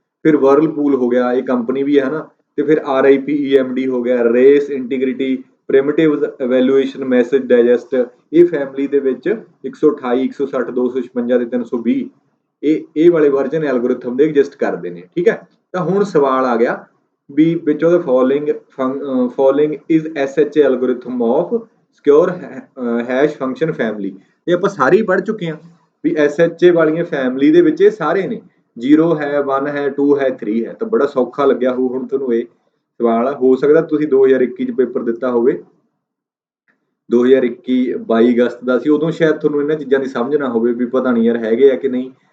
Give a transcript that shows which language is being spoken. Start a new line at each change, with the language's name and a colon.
Punjabi: ਫਿਰ ਵਰਲਪੂਲ ਹੋ ਗਿਆ, ਇਹ ਕੰਪਨੀ ਵੀ ਹੈ, ਹਨਾ। ਤੇ ਫਿਰ RIPEMD ਹੋ ਗਿਆ, race integrity ਪ੍ਰਿਮਿਟਿਵ evaluation message digest. ਇਹ ਫੈਮਿਲੀ ਦੇ ਵਿੱਚ 128, 160, 256 ਤੇ 320 ਇਹ ਵਾਲੇ ਵਰਜਨ ਐਲਗੋਰਿਥਮ ਦੇ ਐਗਜ਼ਿਸਟ ਕਰਦੇ ਨੇ, ਠੀਕ ਹੈ। ਤਾਂ ਹੁਣ ਸਵਾਲ ਆ ਗਿਆ ਵੀ
English: Which of the following is SHA algorithm of secure hash function family।
Punjabi: ਇਹ ਆਪਾਂ ਸਾਰੇ ਹੀ ਪੜ੍ਹ ਚੁੱਕੇ ਹਾਂ ਵੀ SHA ਵਾਲੀਆਂ ਫੈਮਿਲੀ ਦੇ ਵਿੱਚ ਇਹ ਸਾਰੇ ਨੇ। 0 ਹੈ, 1 ਹੈ, 2 ਹੈ, 3 ਹੈ। ਤਾਂ ਬੜਾ ਸੌਖਾ ਲੱਗਿਆ ਹੋ ਹੁਣ ਤੁਹਾਨੂੰ ਇਹ ਸਵਾਲ। ਹੋ ਸਕਦਾ ਤੁਸੀਂ 2021 ਚ ਪੇਪਰ ਦਿੱਤਾ ਹੋਵੇ, 2021 22 ਅਗਸਤ ਦਾ ਸੀ, ਉਦੋਂ ਸ਼ਾਇਦ ਤੁਹਾਨੂੰ ਇਹਨਾਂ ਚੀਜ਼ਾਂ ਦੀ ਸਮਝ ਨਾ ਹੋਵੇ ਵੀ ਪਤਾ ਨਹੀਂ ਯਾਰ ਹੈਗੇ ਆ ਕਿ ਨਹੀਂ।